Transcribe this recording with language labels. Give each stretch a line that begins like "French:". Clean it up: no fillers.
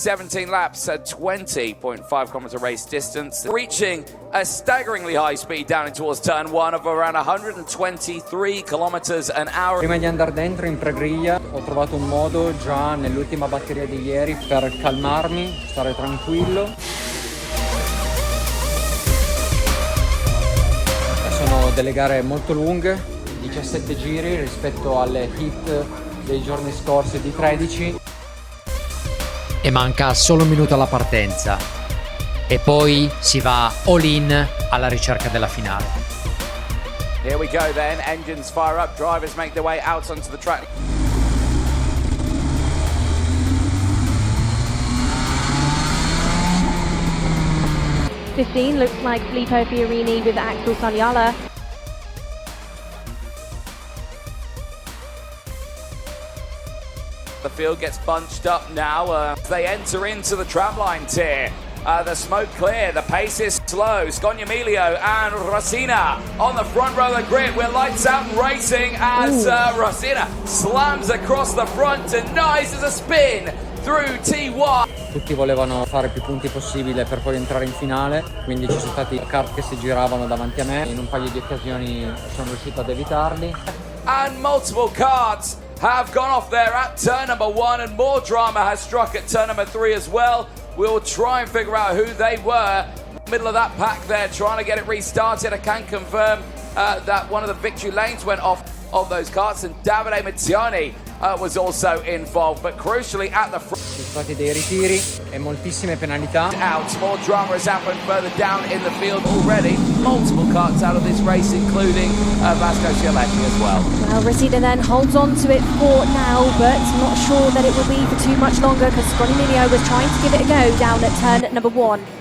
English: 17 laps at 20.5 kilometer race distance, reaching a staggeringly high speed down in towards turn 1 of around 123 kilometers an hour.
Italian: Prima di andare dentro in pregriglia ho trovato un modo già nell'ultima batteria di ieri per calmarmi, stare tranquillo. Sono delle gare molto lunghe, 17 giri rispetto alle hit dei giorni scorsi di 13. E manca solo un minuto alla partenza. E poi si va all in alla ricerca della finale.
English: Here we go then, engines fire up, drivers make their way out onto the track. '15 looks like Filippo Fiorini with Axel Saliala. The field gets bunched up now. They enter into the tramline tier. The smoke clear, the pace is slow. Scognamiglio and Rosina on the front row of the grid. We're lights out and racing as Rosina slams across the front and nice as a spin through T1.
Italian: Tutti volevano fare più punti possibile per poi entrare in finale, quindi ci sono stati kart che si giravano davanti a me. In un paio di occasioni sono riuscito ad evitarli.
English: And multiple karts have gone off there at turn number 1, and more drama has struck at turn number 3 as well. We'll try and figure out who they were. Middle of that pack there, trying to get it restarted. I can confirm that one of the victory lanes went off of those karts, and Davide Mizzioni was also involved, but crucially at the front.
Italian: Ci sono stati dei ritiri e moltissime penalità.
English: Out, more drama has happened further down in the field already. Multiple karts out of this race, including Vasco Cialetti as well. Well, Rosina then holds on to it for now, but not sure that it will be for too much longer because Scognamiglio was trying to give it a go down at turn number 1.